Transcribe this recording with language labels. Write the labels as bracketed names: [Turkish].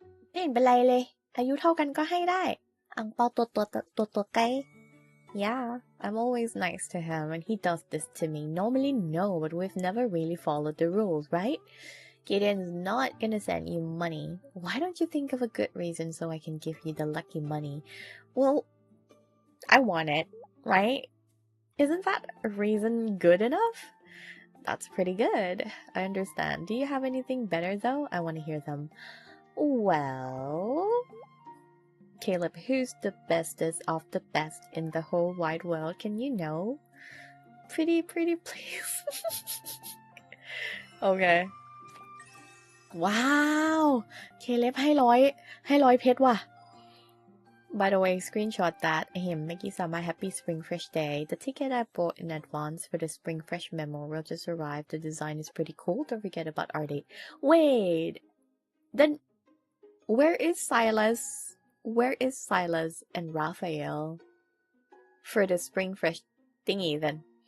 [Thai] ไม่เห็นเป็นไรเลยอายุเท่ากันก็ให้ได้อั่งเปาตัวใกล้ [English] Yeah, I'm always nice to him and he does this to me. Normally no, but we've never really followed the rules, right? Gideon's not gonna send you money. Why don't you think of a good reason so I can give you the lucky money? Well, I want it, right? Isn't that a reason good enough? That's pretty good. I understand. Do you have anything better though? I want to hear them. Well, Caleb, who's the bestest of the best in the whole wide world? Can you know? Pretty please. Okay. Wow. [Thai] Caleb ให้ร้อยเพชรว่ะ [English] By the way, screenshot that. Maggie-sama, happy Spring Fresh Day. The ticket I bought in advance for the Spring Fresh memo will just arrive. The design is pretty cool. Don't forget about our date. Wait. Then where is Silas? Where is Silas and Raphael for the Spring Fresh thingy then?